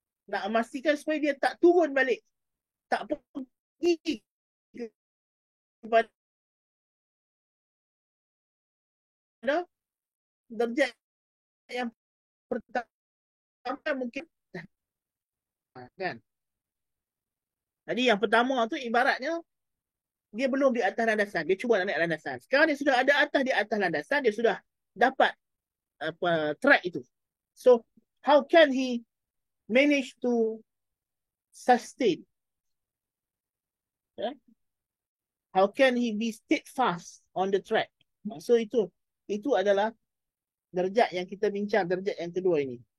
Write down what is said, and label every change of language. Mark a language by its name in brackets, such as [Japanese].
[Malay] Nak memastikan supaya dia tak turun balik, tak pergi kepada derajat yang pertama mungkin. Kan? Jadi yang pertama tu ibaratnya dia belum di atas landasan, dia cuba nak naik landasan. Sekarang dia sudah ada di atas landasan, dia sudah dapat track itu. [English] So how can he manage to sustain? Yeah? How can he be steadfast on the track? [Malay] So itu adalah derajat yang kita bincang, derajat yang kedua ini.